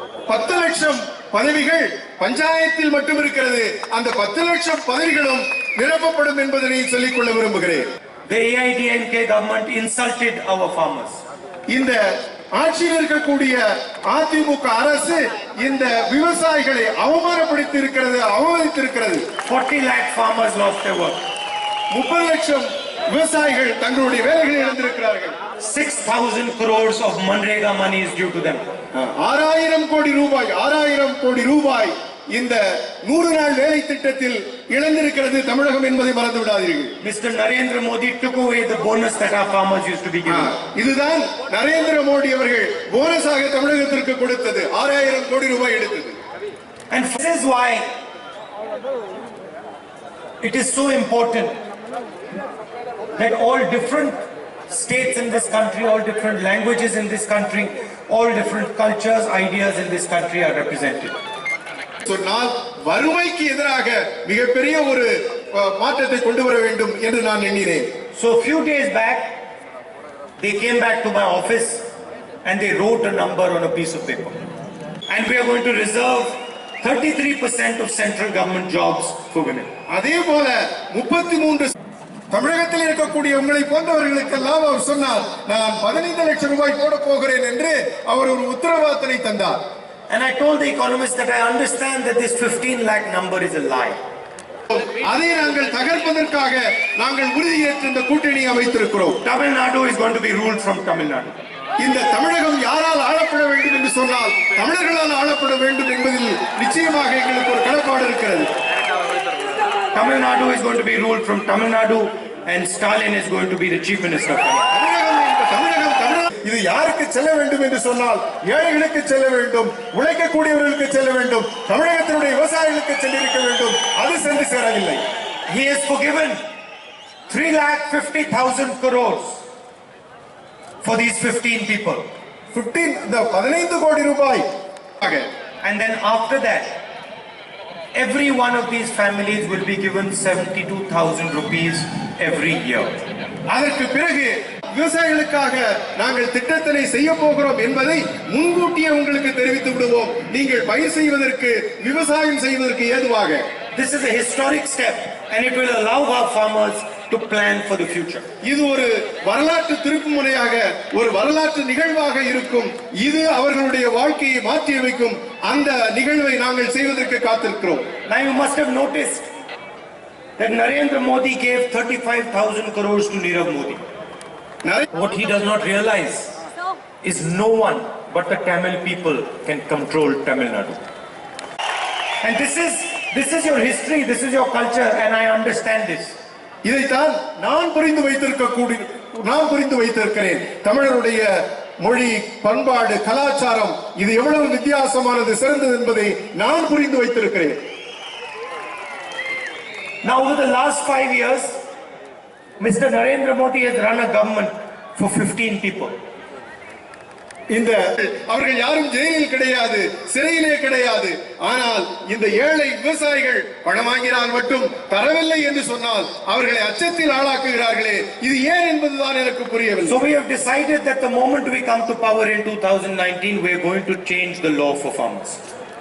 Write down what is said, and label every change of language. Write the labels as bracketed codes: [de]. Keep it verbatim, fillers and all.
[ta] பத்து லட்சம் பதவிகள் பஞ்சாயத்தில் மட்டும் இருக்கிறது. அந்த பத்து லட்சம் பதவிகளும் நிரப்பப்படும் என்பதை சொல்லிக் கொள்ள விரும்புகிறேன். [en] The A I D M K government insulted our farmers. [ta] இந்த ஆட்சியில் இருக்கக்கூடிய அதிமுக அரசு இந்த விவசாயிகளை அவமானப்படுத்தி இருக்கிறது, அவமதித்திருக்கிறது. [en] forty lakh farmers lost their work. [ta] முப்பது லட்சம் விவசாயிகள் தங்களுடைய வேலைகளை இழந்திருக்கிறார்கள். [en] six thousand crores of Manrega money is due to them. [ta] ஆறாயிரம் கோடி ரூபாய் ஆறாயிரம் கோடி ரூபாய் இந்த நூறு நாள் வேலை திட்டத்தில் இழந்திருக்கிறது தமிழகம் என்பதை மறந்து விடாதீர்கள். [en] Mister Narendra Modi took away the bonus that our farmers used to be given. [ta] இதுதான் நரேந்திர மோடி அவர்கள் போனஸாக தமிழகத்திற்கு கொடுத்தது, ஆறாயிரம் கோடி ரூபாய் எடுத்தது. [en] And this is why it is so important that all different states in this country, all different languages in this country, all different cultures, ideas in this country are represented. [ta] சொன்னால் வறுமைக்கு எதிராக மிகப்பெரிய ஒரு மாற்றத்தை கொண்டு வர வேண்டும் என்று நான் எண்ணினேன். [en] So few days back they came back to my office and they wrote a number on a piece of paper, and we are going to reserve thirty-three percent of central government jobs for women. [ta] அதே போல முப்பத்தி மூன்று தமிழகத்தில் இருக்கக்கூடிய உங்களை போன்றவர்களுக்கு லாபம் சொன்னால் நான் பதினைந்து லட்சம் ரூபாய் போட போகிறேன் என்று அவர் ஒரு உத்தரவாதத்தை தந்தார். [en] And I told the economist that I understand that this fifteen lakh number is a lie. [ta] அதை நாங்கள் தகர்ப்பதற்காக நாங்கள் உறுதியேற்று இந்த கூட்டணியை அமைத்திருக்கிறோம். [en] Tamil Nadu is going to be ruled from Tamil Nadu. [ta] இந்த தமிழகம் யாரால் ஆளப்பட வேண்டும் என்று சொன்னால் தமிழர்களால் ஆளப்பட வேண்டும் என்பதில் நிச்சயமாக எங்களுக்கு ஒரு கடப்பாடு இருக்கிறது. Tamil Nadu is going to be ruled from Tamil Nadu and Stalin is going to be the chief minister. இது யாருக்கு செல்ல வேண்டும் என்று சொன்னால் ஏழைகளுக்கு செல்ல வேண்டும், உழைக்க கூடியவர்களுக்கு செல்ல வேண்டும், தமிழகத்தினுடைய விவசாயிகளுக்கு சென்றிருக்க வேண்டும். அது சென்று சேரவில்லை. [en] He has forgiven three lakh fifty thousand crores for these fifteen people. fifteen the [ta] பதினைந்து கோடி ரூபாய். [en] And then after that every one of these families will be given seventy-two thousand rupees every year. [ta] அதற்கு பிறகு விவசாயிகளுக்காக நாங்கள் திட்டத்தினை செய்ய போகிறோம் என்பதை முன்கூட்டியே உங்களுக்கு தெரிவித்து விடுவோம், நீங்கள் பயிர் செய்வதற்கு விவசாயம் செய்வதற்கு ஏதுவாக. [en] This is a historic step and it will allow our farmers to plan for the future. [ta] இது ஒரு வரலாற்று திருப்புமுனையாக, ஒரு வரலாற்று நிகழ்வாக இருக்கும். இது அவர்களுடைய வாழ்க்கையை மாற்றி அமைக்கும். அந்த நிகழ்வை நாங்கள் செய்வதற்கு காத்திருக்கிறோம். [en] Now you must have noticed that Narendra Modi gave thirty-five thousand crores to Nirav Modi. What he does not realize is no one but the Tamil people can control Tamil Nadu. And this is this is your history, this is your culture, and I understand this. [ta] இதைத்தான் நான் புரிந்து வைத்திருக்க கூடி நான் புரிந்து வைத்திருக்கிறேன். தமிழருடைய மொழி, பண்பாடு, கலாச்சாரம் இது எவ்வளவு வித்தியாசமானது, சிறந்தது என்பதை நான் புரிந்து வைத்திருக்கிறேன். [en] Now, over the last five years, Mister Narendra Modi has run a government for fifteen people. [ta] இந்த அவர்கள் யாரும் ஜெயிலில் கிடையாது, சிறையிலே கிடையாது. ஆனால் இந்த ஏழை விவசாயிகள் பணம் வாங்கினால் மட்டும் தரவில்லை என்று சொன்னால் அவர்களை அச்சத்தில் ஆளாக்குகிறார்களே, இது ஏன் என்பதுதான் எனக்கு புரியவில்லை. [en] So we have decided that the moment we come to power in two thousand nineteen, we are going to change the law for farmers.